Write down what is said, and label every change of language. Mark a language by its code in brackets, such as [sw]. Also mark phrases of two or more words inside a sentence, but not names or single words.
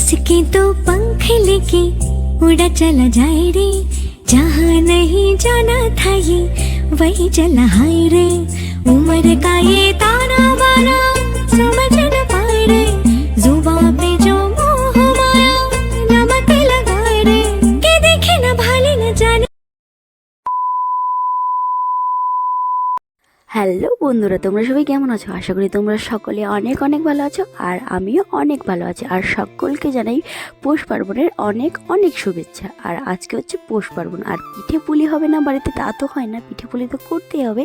[hi] के तो पंख लेके उड़ा चला जाए रे, जहाँ नहीं जाना था ये वही चला हाय रे। उम्र का ये ताना बाना समझ न पाए रे, जुबां पे जो मोह माया नमक लगाए रे, के देखे न भाले न जाने। [bn] হ্যালো বন্ধুরা, তোমরা সবাই কেমন আছো? আশা করি তোমরা সকলে অনেক অনেক ভালো আছো, আর আমিও অনেক ভালো আছি। আর সকলকে জানাই পৌষ পার্বণের অনেক অনেক শুভেচ্ছা। আর আজকে হচ্ছে পৌষ পার্বণ, আর পিঠে পুলি হবে না বাড়িতে তা তো হয় না, পিঠে পুলি তো করতেই হবে।